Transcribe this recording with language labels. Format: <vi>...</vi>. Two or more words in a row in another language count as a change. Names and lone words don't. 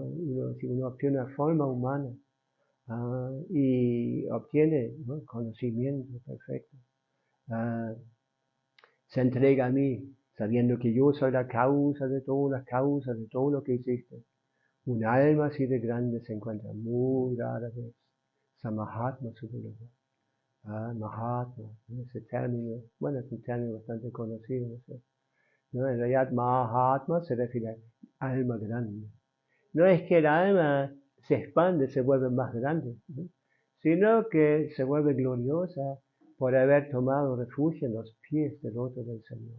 <es>Uno obtiene una forma humana, y obtiene, ¿no? Conocimiento perfecto. Se entrega a mí, sabiendo que yo soy la causa de todas las causas, de todo lo que existe. Un alma así de grande se encuentra muy rara vez.</es> <sa>Samahatma Sudurava. Mahatma,</sa> <es>¿no? Ese término, bueno, es un término bastante conocido, ¿no? En realidad Mahatma se refiere a alma grande. No es que el alma se expande, se vuelve más grande, ¿no? Sino que se vuelve gloriosa por haber tomado refugio en los pies del otro del Señor.</es>